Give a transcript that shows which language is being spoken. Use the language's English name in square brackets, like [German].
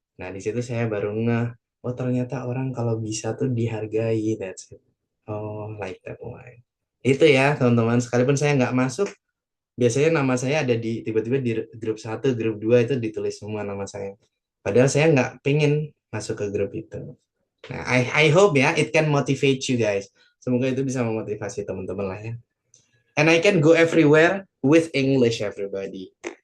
[Indonesian] Nah, di situ saya baru ngeh, oh ternyata orang kalau bisa tuh dihargai, [English] that's it. Oh, like that one. [Indonesian] Itu ya, teman-teman, sekalipun saya nggak masuk, biasanya nama saya ada di tiba-tiba di grup 1, grup 2 itu ditulis semua nama saya. Padahal saya nggak pengen masuk ke grup itu. [English] Nah, I hope ya, it can motivate you guys. [Indonesian] Semoga itu bisa memotivasi teman-teman lah ya. [English] And I can go everywhere with English, everybody.